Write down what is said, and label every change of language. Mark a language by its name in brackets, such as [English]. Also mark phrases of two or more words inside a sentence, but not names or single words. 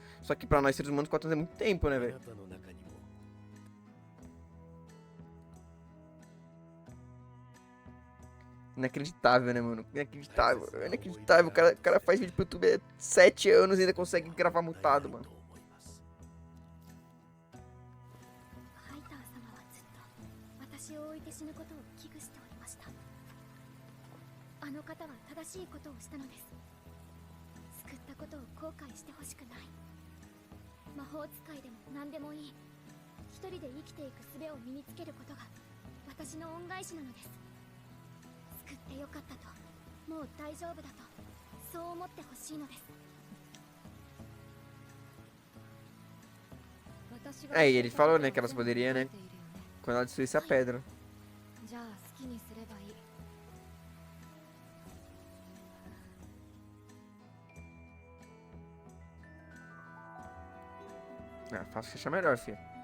[Portuguese] Só que pra nós seres humanos, 4 anos é muito tempo, né, velho? Inacreditável, né, mano? Inacreditável, inacreditável. O cara faz vídeo pro YouTube há 7 anos e ainda consegue gravar mutado, mano. [Japanese] ハイター様はずっと私を置いて死ぬことを危惧しておりました。あの方は正しいことをしたのです。救ったことを後悔してほしくない。魔法使いでも何でもいい。一人で生きていく術を身につけることが私の恩返しなのです。救ってよかったと、もう大丈夫だと、そう思ってほしいのです。 [Portuguese] Aí, ele falou, né, que elas poderiam, né, quando ela destruísse a pedra. Ah, faço fechar melhor, filho.